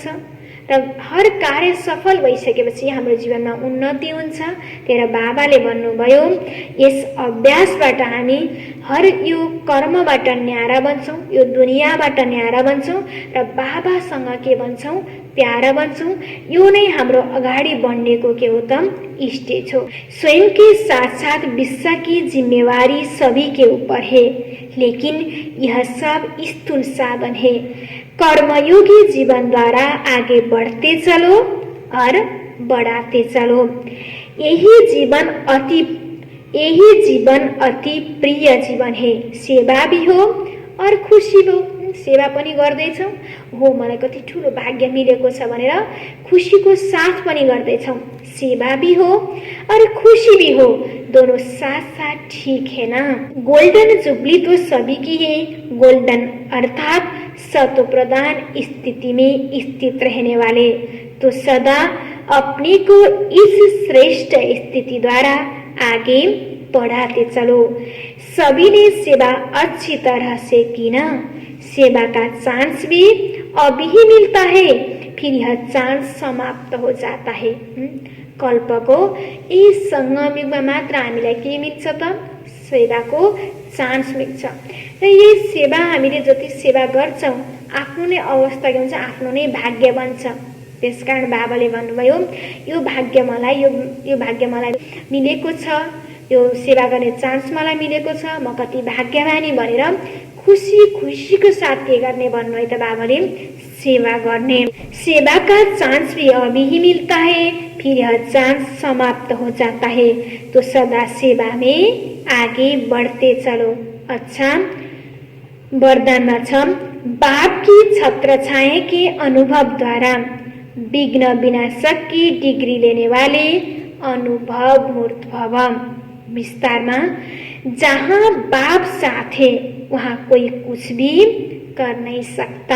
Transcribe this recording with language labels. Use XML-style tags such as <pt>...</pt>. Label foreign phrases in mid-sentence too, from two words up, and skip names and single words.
<ne>र हर कार्य सफल भइसकेपछि हाम्रो जीवनमा उन्नति हुन्छ। त्यही बाबाले भन्नुभयो यस अभ्यासबाट हामी हर यो कर्मबाट न्यारा बन्छौं, यो दुनियाँबाट न्यारा बन्छौं र बाबासँग के बन्छौं? प्यारा बन्छौं। यो नै हाम्रो अगाडि बढ्नेको के हो त? स्टेज हो।</ne> <hi>स्वयं के साथ साथ विश्व की जिम्मेवारी सभी के ऊपर है, लेकिन यह सब स्थूल साधन है। कर्मयोगी जीवन द्वारा आगे बढ़ते चलो और बढ़ाते चलो। यही जीवन अति प्रिय जीवन है। सेवा भी हो और खुशी भी हो।</hi> <ne>सेवा पनि गर्दैछौँ, हो मलाई कति ठुलो भाग्य मिलेको छ भनेर खुशीको साथ पनि गर्दैछौँ।</ne> <hi>सेवा भी हो और खुशी भी हो, दोनों साथ साथ ठीक है ना। गोल्डन जुबली तो सभी की है। गोल्डन अर्थात सतो प्रधान स्थिति में स्थित रहने वाले, तो सदा अपने को इस श्रेष्ठ स्थिति द्वारा आगे बढ़ाते चलो। सभी ने सेवा अच्छी तरह से की ना। सेवा का चांस भी अभी ही मिलता है, फिर यह चांस समाप्त हो जाता है।</hi> <ne>कल्पको यी संगम युगमा मात्र हामीलाई के मिल्छ त? सेवाको चान्स मिल्छ। र यही सेवा हामीले जति सेवा गर्छौं आफ्नो नै अवस्था के हुन्छ? आफ्नो नै भाग्य बन्छ। त्यसकारण बाबाले भन्नुभयो यो भाग्य मलाई मिलेको छ, यो सेवा गर्ने चान्स मलाई मिलेको छ, म कति भाग्यमानी भनेर खुसीको साथ के गर्ने भन्नुभयो त बाबाले? सेवा गर्ने।</ne> <hi>सेवा का चांस भी अभी ही मिलता है, फिर यह चांस समाप्त हो जाता है, तो सदा सेवा में आगे बढ़ते चलो। अच्छा,</hi> <ne>वरदानमा छ</ne> <hi>बाप की छत्र छाया के अनुभव द्वारा विघ्न विनाशक की डिग्री लेने वाले अनुभव मूर्त भव। विस्तारमा जहाँ बाप साथ है वहाँ कोई कुछ भी कर नहीं सकता।</hi>